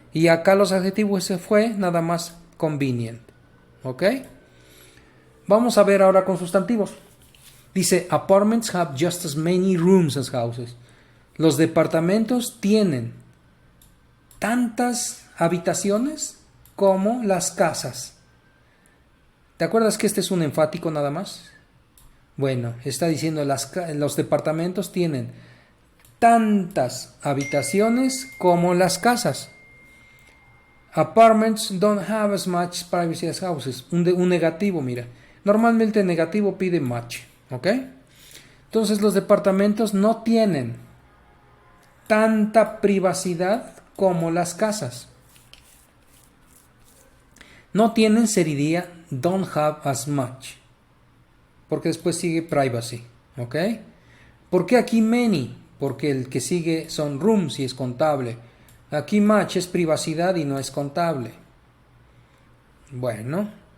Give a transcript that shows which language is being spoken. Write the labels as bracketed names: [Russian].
[Spanish] Y acá los adjetivos se fue nada más convenient. ¿Ok? Vamos a ver ahora con sustantivos. Dice, [English] apartments have just as many rooms as houses. [Spanish] Los departamentos tienen tantas habitaciones como las casas. ¿Te acuerdas que este es un enfático nada más? Bueno, está diciendo los departamentos tienen tantas habitaciones como las casas. [English] Apartments don't have as much privacy as houses. [Spanish] Un negativo, mira. Normalmente el negativo pide much. ¿Ok? Entonces los departamentos no tienen tanta privacidad como las casas. No tienen sería [English] don't have as much. [Spanish] Porque después sigue privacy. ¿Ok? ¿Por qué aquí many? Porque el que sigue son rooms y es contable. Aquí much es privacidad y no es contable. Bueno.